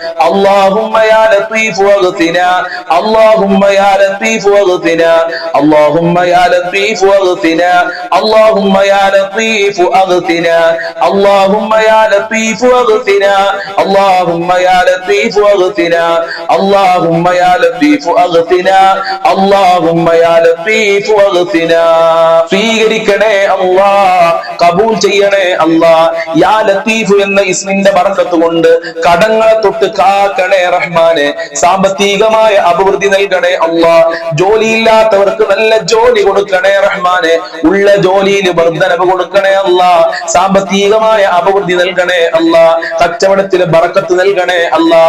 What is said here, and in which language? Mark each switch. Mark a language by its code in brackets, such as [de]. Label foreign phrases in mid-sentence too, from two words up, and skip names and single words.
[ar] اللهم يا لطيف واغثنا اللهم يا لطيف واغثنا اللهم يا لطيف واغثنا اللهم يا لطيف اغثنا اللهم يا لطيف واغثنا اللهم يا لطيف واغثنا اللهم يا لطيف اغثنا اللهم يا لطيف واغثنا [ml] സ്വീകരിക്കണേ അല്ലാഹ് കബൂൽ ചെയ്യണേ അല്ലാഹ് [ar] يا لطيف [ml] എന്ന ഇസ്മിന്റെ ബർക്കത്ത് കൊണ്ട് കടങ്ങളെ തൊട്ട് കാക്കണേ റഹ്മാനെ സാമ്പത്തികമായ അഭിവൃദ്ധി നൽകണേ അല്ലാഹ് ജോലിയില്ലാത്തവർക്ക് നല്ല ജോലി കൊടുക്കണേ റഹ്മാനെ ഉള്ള ജോലിയിൽ വർദ്ധനവ് കൊടുക്കണേ അല്ലാഹ് സാമ്പത്തികമായ അഭിവൃദ്ധി നൽകണേ അല്ലാഹ് കച്ചവടത്തിൽ ബർക്കത്ത് നൽകണേ അല്ലാഹ്